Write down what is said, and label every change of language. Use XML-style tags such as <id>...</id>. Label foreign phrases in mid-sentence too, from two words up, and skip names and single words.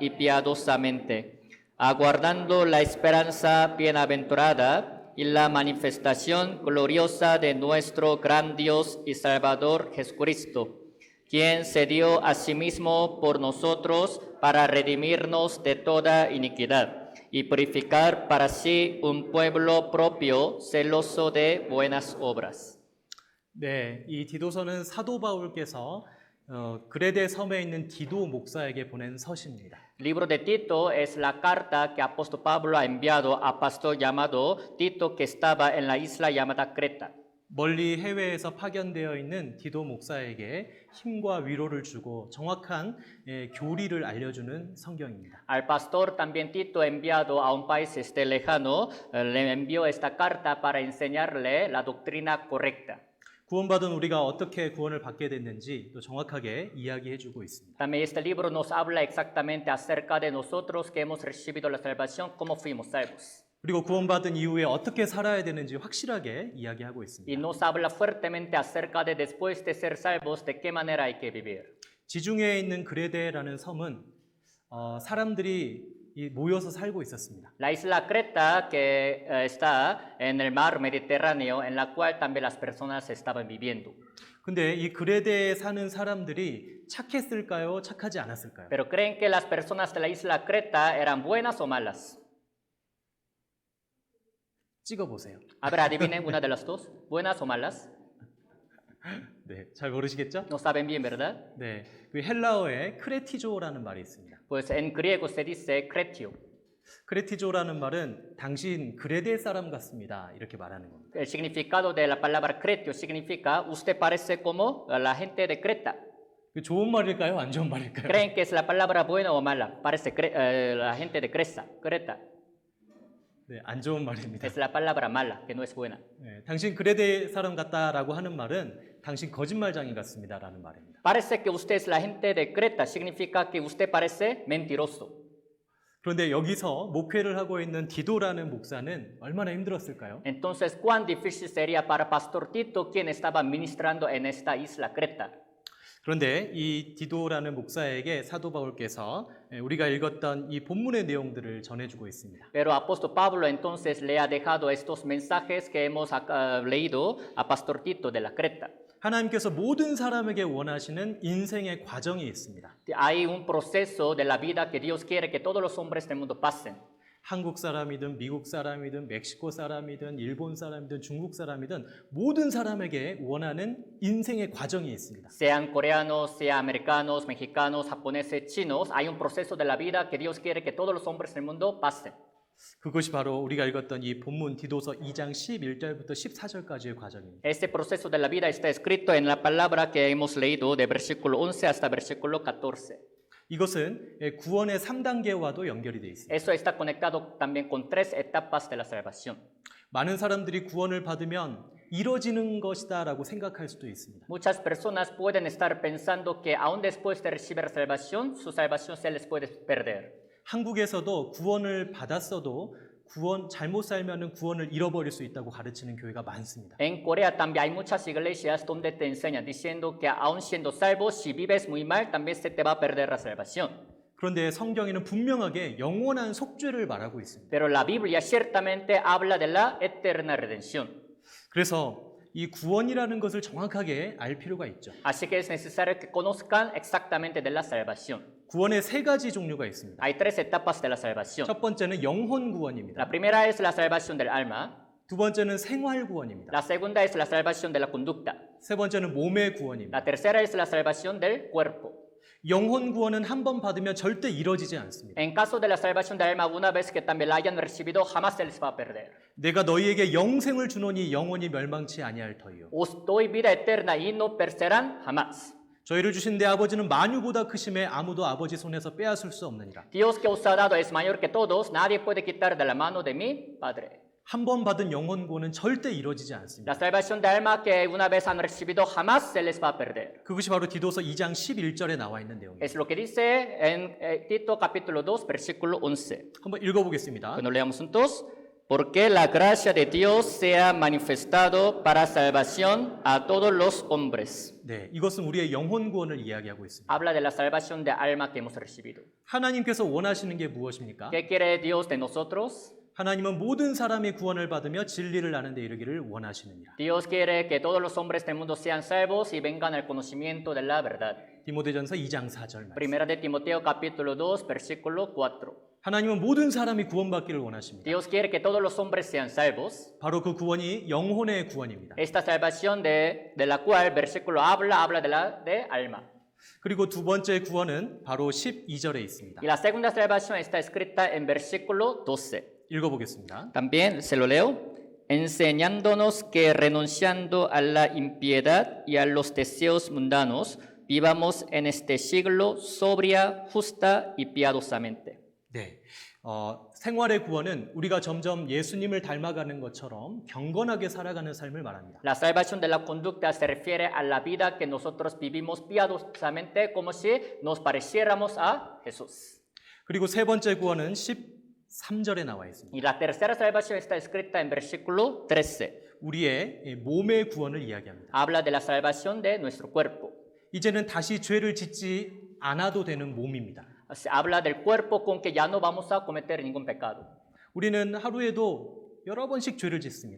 <es>y piadosamente, aguardando la esperanza bienaventurada y la manifestación gloriosa de nuestro gran Dios y Salvador Jesucristo, quien se dio a sí mismo por nosotros para redimirnos de toda iniquidad y purificar para sí un pueblo propio, celoso de buenas obras.</es> <ko>네, 이 디도서는 사도 바울께서 그레데 섬에 있는 디도 목사에게 보낸 서신입니다.</ko> <es>El libro de Tito es la carta que apóstol Pablo ha enviado a pastor llamado Tito que estaba en la isla llamada Creta.</es> <ko>멀리 해외에서 파견되어 있는 디도 목사에게 힘과 위로를 주고 정확한 교리를 알려주는 성경입니다.</ko> <es>Al pastor también Tito enviado a un país lejano, le envió esta carta para enseñarle la doctrina correcta.</es> <ko>구원받은 우리가 어떻게 구원을 받게 됐는지 또 정확하게 이야기해주고 있습니다.</ko> <es>También este libro nos habla exactamente acerca de nosotros que hemos recibido la salvación, cómo fuimos salvos.</es> <ko>그리고 구원받은 이후에 어떻게 살아야 되는지 확실하게 이야기하고 Y 있습니다.</ko> <es>nos habla fuertemente acerca de después de ser salvos, de qué manera hay que vivir.</es> <ko>지중해에 있는 그레데라는 섬은 사람들이 모여서 살고 있었습니다.</ko> <es>La isla Creta, que está en el mar Mediterráneo, en la cual también las personas estaban viviendo.</es> <ko>근데 이 그레데에 사는 사람들이 착했을까요? 착하지 않았을까요?</ko> <es>Pero ¿creen que las personas de la isla Creta eran buenas o malas?</es> <ko>찍어보세요.</ko> <es>A ver, adivinen una de las dos, buenas o malas.</es> <ko>네, 잘 모르시겠죠?</ko> <es>No saben bien, ¿verdad?</es> <ko>네, 그 헬라어에 크레티조라는 말이 있습니다.</ko> <es>Pues en griego se dice cretio.</es> <ko>크레티조라는 말은 당신 그레데 사람 같습니다. 이렇게 말하는 겁니다.</ko> <es>El significado de la palabra cretio significa usted parece como la gente de Creta.</es> <ko>그 좋은 말일까요? 안 좋은 말일까요?</ko> <es>¿Creen que es la palabra buena o mala? Parece la gente de Creta.</es> <ko>네, 안 좋은 말입니다.</ko> <es>Es la palabra mala, que no es buena.</es> <ko>네, 당신 그레데 사람 같다라고 하는 말은 당신 거짓말장인 같습니다라는 말입니다.</ko> <es>Parece que usted es la gente de Creta, significa que usted parece mentiroso.</es> <ko>그런데 여기서 목회를 하고 있는 디도라는 목사는 얼마나 힘들었을까요?</ko> <es>Entonces, ¿cuán difícil sería para Pastor Tito, quien estaba ministrando en esta isla Creta?</es> <ko>그런데 이 디도라는 목사에게 사도 바울께서 우리가 읽었던 이 본문의 내용들을 전해주고 있습니다.</ko> <es>Pero apóstol Pablo entonces le ha dejado estos mensajes que hemos leído a Pastor Tito de la Creta.</es> <ko>하나님께서 모든 사람에게 원하시는 인생의 과정이 있습니다.</ko> <es>Hay un proceso de la vida que Dios quiere que todos los hombres del mundo pasen.</es> <ko>한국 사람이든 미국 사람이든 멕시코 사람이든 일본 사람이든 중국 사람이든 모든 사람에게 원하는 인생의 과정이 있습니다.</ko> <es>Sean coreanos, sean americanos, mexicanos, japoneses, chinos, hay un proceso de la vida que Dios quiere que todos los hombres del mundo pasen.</es> <ko>그것이 바로 우리가 읽었던 이 본문 디도서 2장 11절부터 14절까지의 과정입니다.</ko> <es>Este proceso de la vida está escrito en la palabra que hemos leído de versículo 11 hasta versículo 14.</es> <ko>이것은 구원의 3단계와도 연결이 되어 있습니다.</ko> <es>Eso está conectado también con tres etapas de la salvación.</es> <ko>많은 사람들이 구원을 받으면 이뤄지는 것이다라고 생각할 수도 있습니다.</ko> <es>Muchas personas pueden estar pensando que aún después de recibir la salvación, su salvación se les puede perder.</es> <ko>한국에서도 구원을 받았어도 잘못 살면은 구원을 잃어버릴 수 있다고 가르치는 교회가 많습니다.</ko> <es>En Corea también hay muchas iglesias donde te enseñan diciendo que aún siendo salvo, si vives muy mal, también se te va a perder la salvación.</es> <ko>그런데 성경에는 분명하게 영원한 속죄를 말하고 있습니다.</ko> <es>Pero la Biblia ciertamente habla de la eterna redención.</es> <ko>그래서 이 구원이라는 것을 정확하게 알 필요가 있죠.</ko> <es>Así que es necesario que conozcan exactamente de la salvación.</es> <ko>구원의 세 가지 종류가 있습니다.</ko> <es>Hay tres etapas de la salvación.</es> <ko>첫 번째는 영혼 구원입니다.</ko> <es>La primera es la salvación del alma.</es> <ko>두 번째는 생활 구원입니다.</ko> <es>La segunda es la salvación de la conducta.</es> <ko>세 번째는 몸의 구원입니다.</ko> <es>La tercera es la salvación del cuerpo.</es> <ko>영혼 구원은 한 번 받으면 절대 이뤄지지 않습니다.</ko> <es>En caso de la salvación del alma, una vez que también la hayan recibido, jamás se les va a perder.</es> <ko>내가 너희에게 영생을 주노니 영원히 멸망치 아니할 터이요.</ko> <es>Os doy vida eterna y no perecerán jamás.</es> <ko>저희를 주신 내 아버지는 만유보다 크심에 아무도 아버지 손에서 빼앗을 수 없느니라.</ko> <es>Dios que os ha dado es mayor que todos, nadie puede quitar de la mano de mi Padre.</es> <ko>한 번 받은 영혼 구원은 절대 이루어지지 않습니다.</ko> <es>La salvación de alma que una vez han recibido jamás se les va a perder.</es> <ko>그것이 바로 디도서 2장 11절에 나와 있는 내용입니다.</ko> <es>Es lo que dice en Tito capítulo 2, versículo 11.</es> <ko>한번 읽어보겠습니다.</ko> <es>Bueno, leamos juntos. Porque la gracia de Dios sea manifestado para salvación a todos los hombres.</es> <ko>네, 이것은 우리의 영혼 구원을 이야기하고 있습니다.</ko> <es>Habla de la salvación de alma que hemos recibido.</es> <ko>하나님께서 원하시는 게 무엇입니까?</ko> <es>¿Qué quiere Dios de nosotros?</es> <ko>하나님은 모든 사람이 구원을 받으며 진리를 아는 데 이르기를 원하시느니라.</ko> <es>Dios quiere que todos los hombres del mundo sean salvos y vengan al conocimiento de la verdad.</es> <ko>디모데전서 2장 4절 말씀.</ko> <es>Primera de Timoteo capítulo 2, versículo 4.</es> <ko>하나님은 모든 사람이 구원받기를 원하십니다.</ko> <es>Dios quiere que todos los hombres sean salvos.</es> <ko>바로 그 구원이 영혼의 구원입니다.</ko> <es>Esta salvación de la cual versículo habla de alma.</es> <ko>그리고 두 번째 구원은 바로 12절에 있습니다.</ko> <es>Y la segunda salvación está escrita en versículo 12.</es> <ko>읽어보겠습니다.</ko> <es>También se lo leo. Enseñándonos que renunciando a la impiedad y a los deseos mundanos, vivamos en este siglo sobria, justa y piadosamente.</es> <ko>네, 생활의 구원은 우리가 점점 예수님을 닮아가는 것처럼 경건하게 살아가는 삶을 말합니다.</ko> <es>La salvación de la conducta se refiere a la vida que nosotros vivimos piadosamente como si nos pareciéramos a Jesús.</es> <ko>그리고 세 번째 구원은 13절에 나와 있습니다.</ko> <es>Y la tercera salvación está escrita en versículo 13.</es> <ko>우리의 몸의 구원을 이야기합니다.</ko> <es>Habla de la salvación de nuestro cuerpo.</es> <ko>이제는 다시 죄를 짓지 않아도 되는 몸입니다.</ko> <es>Habla del cuerpo con que ya no vamos a cometer ningún pecado.</es> <ko>우리는 하루에도 여러 번씩 죄를 짓습니다.</ko>